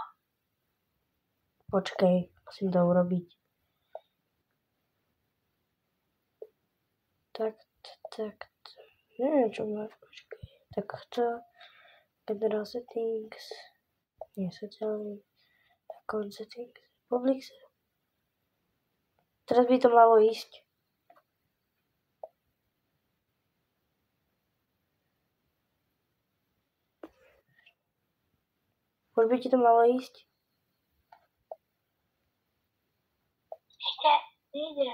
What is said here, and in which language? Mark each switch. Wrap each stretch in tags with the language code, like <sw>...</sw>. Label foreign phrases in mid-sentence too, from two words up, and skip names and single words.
<sk>Počkej, musím to urobiť. Tak. Neviem, čo má. Počkej. Takto.</sk> <en>General settings.</en> <sk>Nie, sociálny.</sk> <en>Account settings. Public.</en> <sk>Teraz by to malo ísť. Už by ti to malo ísť? Nejde.</sk>